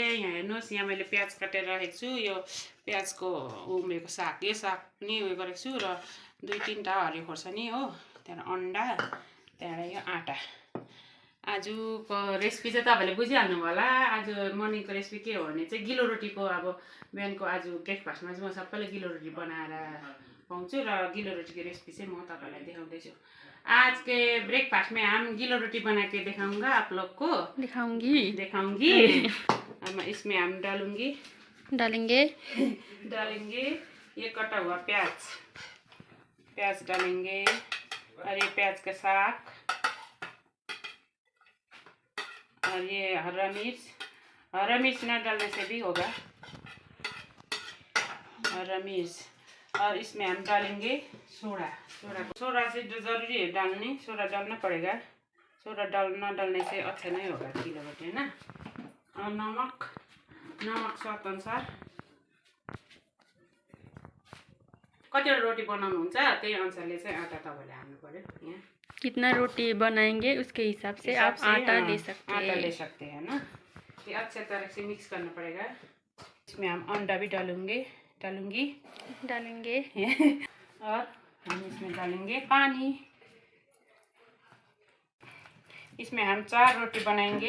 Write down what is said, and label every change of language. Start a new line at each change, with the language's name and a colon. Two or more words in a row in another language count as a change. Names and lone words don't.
Nepali: यहाँ हेर्नुस्, यहाँ मैले प्याज काटेर राखेको छु। यो प्याजको उमेको साग, यो साग पनि उयो गरेको छु र 2-3टा हरियो खोर्सानी हो, त्यहाँबाट अन्डा, त्यहाँबाट यो आटा। आजको रेसिपी चाहिँ तपाईहरुले बुझिहाल्नु होला। आज मर्निङको रेसिपी के हो भने चाहिँ गिलो रोटीको अब बिहानको आज ब्रेकफास्टमा चाहिँ म सबैले गिलो रोटी बनाएर खुवाउँछु र गिलो रोटीको रेसिपी चाहिँ म तपाईहरुलाई देखाउँदै छु।
Hindi: आज के ब्रेकफास्ट में हम गिलो रोटी बना के दिखाऊंगा आप लोग को। दिखाऊंगी अब इसमें हम डालेंगे ये कटा हुआ प्याज डालेंगे और ये प्याज का साग और ये हरा मिर्च न डालने से भी होगा, हरा मिर्च। और इसमें हम डालेंगे सोडा से जरूरी है डालने, सोडा डालना पड़ेगा। सोडा न डालने से अच्छा नहीं होगा गिलो रोटी, है ना। और नमक स्वाद अनुसार।
Nepali: कतिवटा रोटी बनाउनुहुन्छ त्यही अनुसारले चाहिँ आटा तपाईले हाल्नु पर्यो। यहाँ
Hindi: कितना रोटी बनाएंगे उसके हिसाब से आप आटा ले सकते हैं ना। ये अच्छे तरह से मिक्स करना पड़ेगा। इसमें हम अंडा भी डालूंगी और हम इसमें डालेंगे पानी। इसमें हम 4 रोटी बनाएंगे।